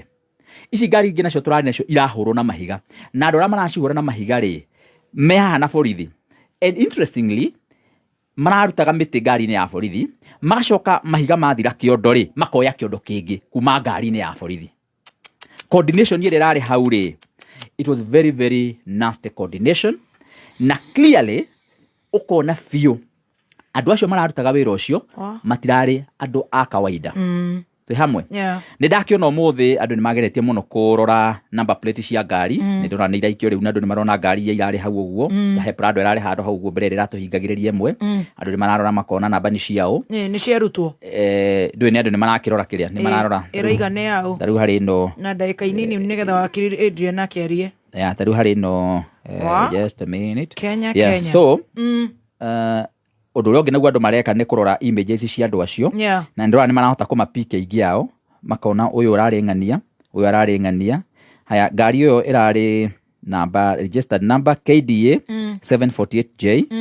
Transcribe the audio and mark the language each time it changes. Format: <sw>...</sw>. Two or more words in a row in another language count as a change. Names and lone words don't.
<ki>Ici ngari ingĩ nacio tũrarĩ nacio irahũrwo na mahiga na andũ arĩa maracihũra na mahiga rĩ me haha na borithi.</ki> <en>And interestingly</en> <ki>mararutaga mĩtĩ ngari-inĩ ya borithi magacoka mahiga mathira kĩondo rĩ makoya kĩondo kĩngĩ kuma ngari-inĩ ya borithi. Coordination ĩrĩa ĩrarĩ hau rĩ</ki> <en>it was very very nasty coordination</en> <ki>na clearly ũkona biũ andũ acio mararutaga wĩra ũcio matirarĩ andũ a kawaida. Twĩ hamwe nĩ ndakĩona ũmũthĩ andũ nĩ mageretie mũno kũrora</ki> <en>number plate</en> <ki>cia ngari nĩ ndĩrona nĩ iraikio rĩu na andũ nĩ marona ngari iria irarĩ hau ũguo ta Prado ĩrarĩ handũ hau ũguo mbere ĩratũhingagĩrĩria ĩmwe andũ nĩ mararora makona namba nĩ ciao nĩ ciarutwo ndũĩ nĩ andũ nĩ marakĩrora kĩrĩa nĩ mararora ĩraiga nĩ yao ta rĩu harĩ ĩno na ndagĩka inini nĩgetha wakiri Adrian akĩarie ta rĩu harĩ ĩno</ki> <en>just a minute</en> <ki>Kenya so ũndũ ũrĩa ũngĩ naguo andũ mareka nĩ kũrora images cia andũ acio na ndĩrona nĩ marahota kũmapika aingĩ ao makona ũyũ ũrarĩ ng'ania haya ngari ĩyo ĩrarĩ</ki> <en>number registered number</en> <ki>KDA 748J</ki>